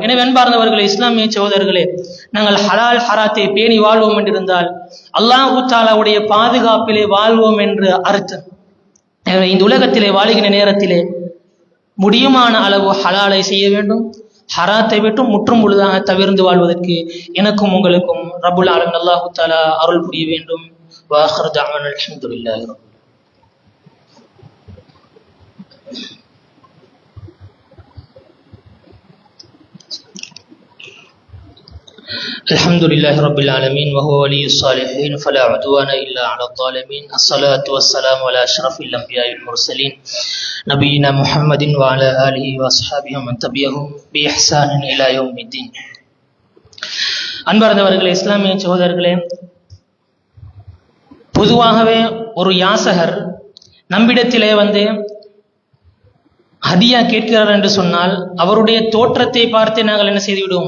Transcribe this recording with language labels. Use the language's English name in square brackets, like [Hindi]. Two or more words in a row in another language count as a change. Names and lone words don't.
[Tamil] எனவே அன்பார்ந்தவர்களே, இஸ்லாமிய சகோதரர்களே, நாங்கள் ஹலால் ஹராத்தை பேணி வாழ்வோம் என்றிருந்தால் [Arabic] الله تعالى [Tamil] பாதுகாப்பிலே வாழ்வோம் என்று அர்த்தம். எனவே இந்த உலகத்திலே வாழ்கின்ற நேரத்திலே முடியுமான அளவு ஹலாலை செய்ய வேண்டும். ஹராத்தை விட்டு முற்றும் முழுதாக தவிர்ந்து வாழ்வதற்கு எனக்கும் உங்களுக்கும் [Arabic] رب العالمين الله تعالى [Tamil] அருள் புரிய வேண்டும். [Arabic] و آخر دعوانا الحمد لله رب الحمد لله رب العالمين وهو ولي الصالحين فلا عدوان إلا على الظالمين. الصلاة والسلام على أشرف الأنبياء والمرسلين نبينا محمد وعلى آله وأصحابه ومن تبعهم بإحسان إلى يوم الدين. [Tamil] அன்பார்ந்தவர்களே, இஸ்லாமிய சகோதரர்களே, பொதுவாகவே ஒரு யாசகர் நம்மிடத்திலே வந்து ஹதியா கேட்கிறார் என்று சொன்னால் அவருடைய தோற்றத்தை பார்த்து நாங்கள் என்ன செய்துவிடுவோம்?